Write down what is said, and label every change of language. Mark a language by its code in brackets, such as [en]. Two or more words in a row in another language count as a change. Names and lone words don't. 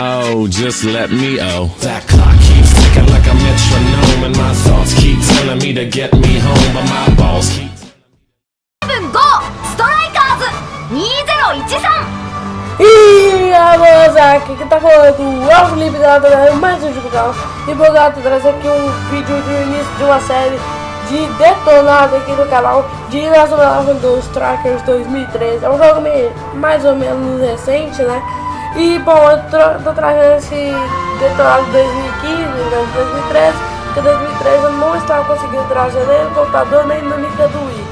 [en] oh, just let me oh. That clock keeps ticking like a metronome, and my thoughts keep telling me to get me home, but my balls keep. [ja] 5 ストライカーズ2013. [pt] E a moça aqui que tá falando é o Felipe Galera, mais um vídeo do canal. E vou trazer aqui um vídeo do início de uma série de detonado aqui no canal de Nacional dos Strikers 2013. É um jogo mais ou menos recente, né? E bom, eu tô trazendo esse detonado 2015, 2013, porque 2013 eu não estava conseguindo trazer nem no computador nem no Nintendo Wii.